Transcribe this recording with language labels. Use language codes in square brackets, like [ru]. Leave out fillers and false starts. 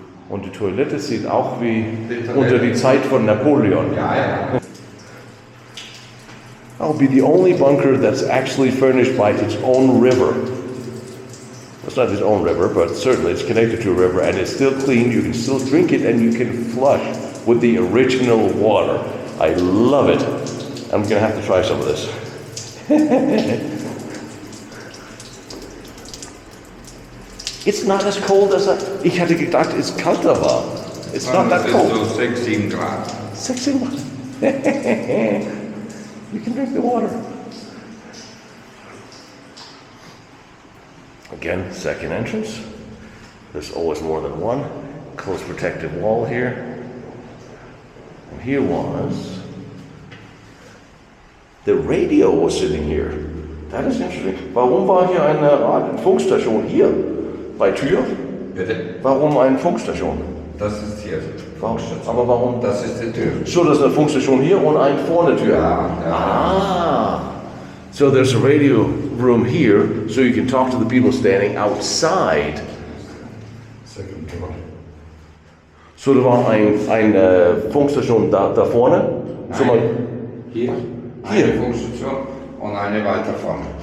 [de] Und die Toilette sieht auch wie unter die Zeit von Napoleon. Ja, ja. [en] That'll be the only bunker that's actually furnished by its own river. It's not its own river, but certainly it's connected to a river and it's still clean. You can still drink it and you can flush with the original water. I love it. I'm gonna have to try some of this. It's not as cold as [de] ich hatte gedacht, es kalter war. [en] It's not that cold. [de] So 6, 7 Grad. 6 Grad. [en] You can drink the water. Again, second entrance. There's always more than one. Close protective wall here. And here was... The radio was sitting here. That is interesting. [de] Warum war hier eine Funkstation hier? Bei Tür? Bitte? Warum eine Funkstation? Das ist hier. Funkstation. Aber warum? Das ist die Tür. So, das ist eine Funkstation hier und eine vorne Tür. Ja, ja. Ah. [en] So there's a radio room here, so you can talk to the people standing outside. Second door. [de] So, da war eine Funkstation da vorne. So mal, Hier. Hier. Eine Funkstation und eine weiter vorne.